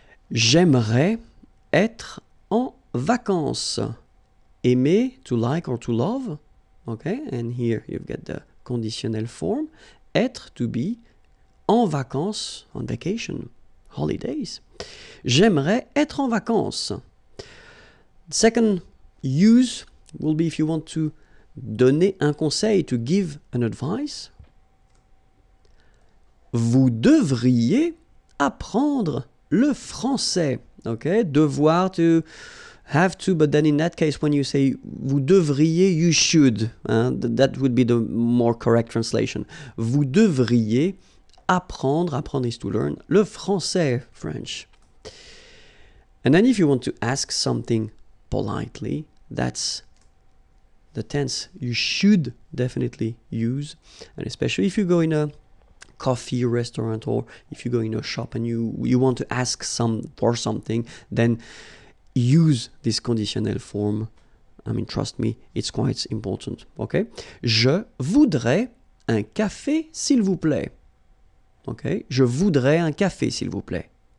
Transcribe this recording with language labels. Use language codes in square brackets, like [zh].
[fr] J'aimerais être en vacances. [en] Aimer, to like or to love. Okay? And here you've got the conditionnel form. Être, to be. [fr] En vacances, [en] on vacation. Holidays. [fr] J'aimerais être en vacances. [en] Second use will be if you want to [fr] donner un conseil, [en] to give an advice. [fr] Vous devriez apprendre le français. [en] Okay? Devoir, to have to, but then in that case, when you say [fr] vous devriez, [en] you should. That would be the more correct translation. [fr] Vous devriez apprendre, [en] apprendre is to learn, [fr] le français, [en] French. And then if you want to ask something politely, that's the tense you should definitely use. And especially if you go in a coffee restaurant, or if you go in a shop and you want to ask for something, then use this conditionnel form. I mean, trust me, it's quite important. Okay? [fr] Je voudrais un café, s'il vous plaît. [en] Okay? [fr] Je voudrais un café, s'il vous plaît.